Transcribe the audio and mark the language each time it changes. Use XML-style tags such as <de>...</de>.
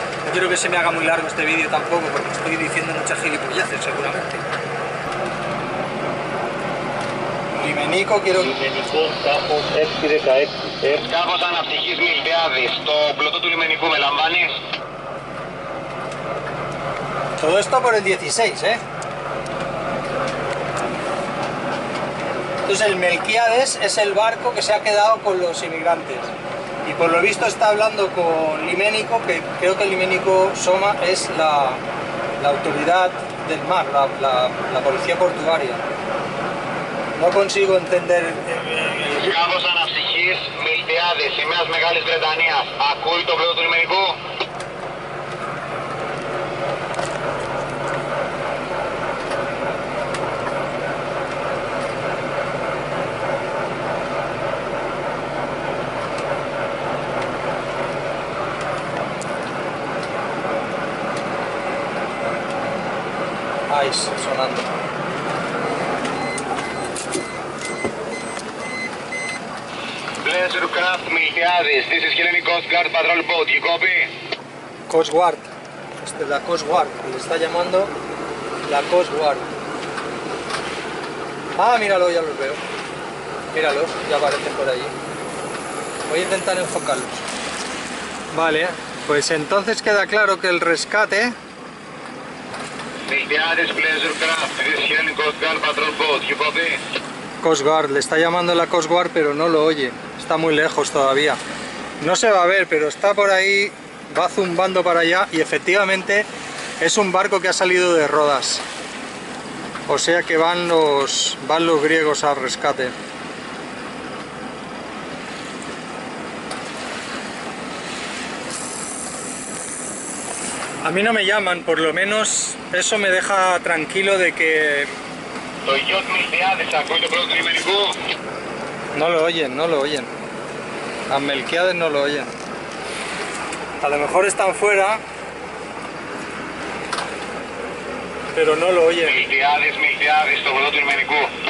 <es>No quiero que se me haga muy largo este vídeo tampoco, porque estoy diciendo muchas gilipolleces seguramente.</es> <el>Λιμενίκο,</el> <es>quiero...</es> <el>Λιμενικό τάφος 616. Κάπως αναψυχής Μιλτιάδης. Το πλωτό του λιμενικού με λαμβάνεις?</el> <es>Todo esto por el 16, ¿eh? Entonces el Melquiades es el barco que se ha quedado con los inmigrantes. Y por lo visto está hablando con Liménico, que creo que Liménico Soma es la autoridad del mar, la policía portuaria. No consigo entender... Κάπως αναψυχής Μιλτιάδης, σημαίας Μεγάλης Βρετανίας. Ακούει το πλωτό του λιμενικού? Ahí, sonando.</es> <en>Pleasure Craft Miltiades, this is Hellenic Coast Guard Patrol Boat, you copy?</en> <es>Coast Guard. Esta es la Coast Guard. Le está llamando la Coast Guard. Ah, míralo, ya los veo. Míralos, ya aparecen por allí. Voy a intentar enfocarlos. Vale, pues entonces queda claro que el rescate...</es> <en>Miltiades, Pleasure Craft, this is Hellenic Coast Guard Patrol Boat, you copy?</en> <es>Coast Guard, le está llamando la Coast Guard, pero no lo oye. Está muy lejos todavía. No se va a ver, pero está por ahí, va zumbando para allá y efectivamente es un barco que ha salido de Rodas. O sea que van los griegos al rescate. A mí no me llaman, por lo menos eso me deja tranquilo de que...</es> <el>Το yacht Miltiades, ακούει το πλωτό του λιμενικού?</el> <es>No lo oyen, no lo oyen. A Melquiades no lo oyen. A lo mejor están fuera, pero no lo oyen.</es> <el>Miltiades, το πλωτό του λιμενικού.</el>